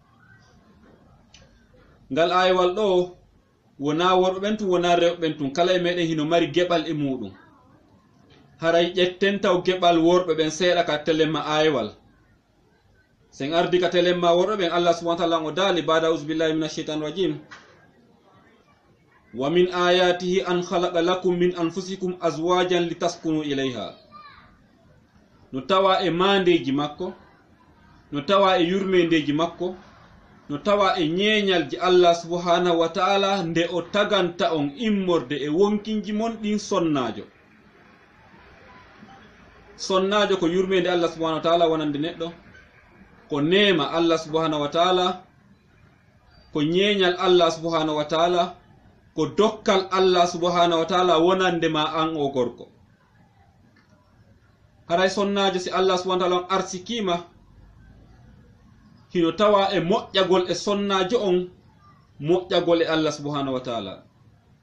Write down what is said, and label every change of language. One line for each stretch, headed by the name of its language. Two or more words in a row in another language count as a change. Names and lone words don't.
Fula: ngal aayewal ɗo wona worɓe ɓen tun wona rewɓe ɓen tun kala e meɗen hino mari geɓal e muɗum haray ƴetten taw geɓal worɓe ɓen seeɗa ka telemma aayewal sen ardi ka telemma worɓe ɓen Allah
Arabic: سبحانه وتعالى
Fula: o daali bada
Arabic: أعوذ بالله من الشيطان الرجيم ومن آياته أن خلق لكم من أنفسكم أزواجا لتسكنوا إليها
Fula: no tawa e mandeji makko no tawa e yurmendeji makko no tawa e ñeeñalji Allah
Arabic: سبحانه وتعالى
Fula: nde o taganta on immorde e wonkinji mon ɗin sonnajo ko yurmede Allah
Arabic: سبحانه وتعالى
Fula: wonande neɗɗo ko neema Allah
Arabic: سبحانه وتعالى
Fula: ko ñeeñal Allah
Arabic: سبحانه وتعالى
Fula: ko dokkal Allah
Arabic: سبحانه وتعالى
Fula: wonande ma an o gorko haray sonnajo si Allah
Arabic: سبحانه وتعالى
Fula: on arsikima hino tawa e moƴƴagol e sonnajo on moƴƴagol e Allah
Arabic: سبحانه وتعالى